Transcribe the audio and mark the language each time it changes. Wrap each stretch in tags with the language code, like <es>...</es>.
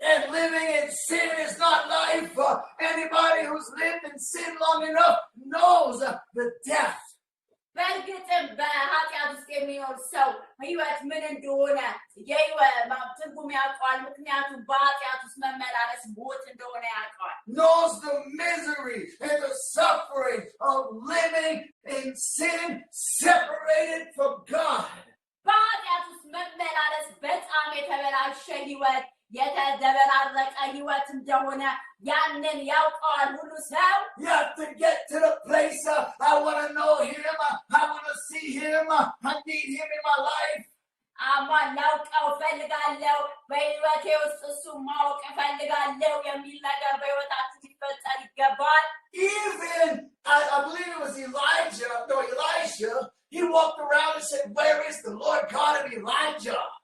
<en>living in sin is not life. Anybody who's lived in sin long enough knows the death.</en> <am>በእርግጥም በኃጢአት ውስጥ የሚኖር ሰው ህይወት ምን እንደሆነ የህይወት ትርጉም ያውቀዋል። ምክንያቱም በኃጢአት ውስጥ መመላለስ ሞት እንደሆነ ያውቀዋል።</am> <en>Knows the misery and the suffering of living in sin, separated from God.</en> <am>በኃጢአት ውስጥ መመላለስ በጣም የተበላሸ ህይወት የተደበላለቀ ህይወት እንደሆነ ያንን ያውቀዋል ሁሉ ሰው።</am> <en>You have to get to the place I want to know him, I want to see him, I need him in my life.</en> <am>ላውቀው እፈልጋለሁ፣ በህይወቴ ውስጥ እሱ ማወቅ እፈልጋለሁ የሚል ነገር በህይወታችን ሊፈጠር ይገባል።</am> <en>Even, I believe it was Elijah, he walked around and said, where is the Lord God of Elijah?</en>